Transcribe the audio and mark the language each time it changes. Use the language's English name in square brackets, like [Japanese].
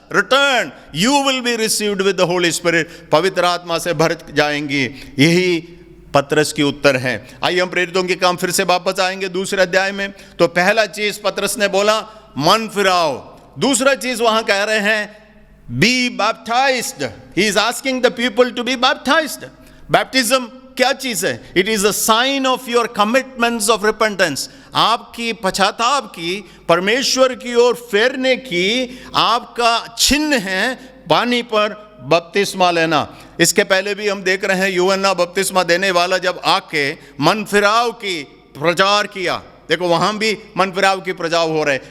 [English] Return, you will be received with the holy spirit. [Hindi] पवित्र आत्मा से भर जाएंगे। यही पतरस की उत्तर है। आइए हम प्रेरितों के काम फिर से वापस आएंगे दूसरे अध्याय में। तो पहला चीज पतरस ने बोला, मन फिराओ। दूसरा चीज वहां कह रहे हैं, [English] be baptized. He is asking the people to be baptized. [Hindi] Baptism क्या चीज है? [English] It is a sign of your commitments of repentance. [Hindi] आपकी पश्चाताप की, परमेश्वर की ओर फेरने की आपका चिन्ह है पानी पर बपतिस्मा लेना। इसके पहले भी हम देख रहे हैं, यूहन्ना बपतिस्मा देने वाला जब आके मन फिराव की प्रचार किया, देखो वहां भी मन फिराव की प्रचार हो रहे।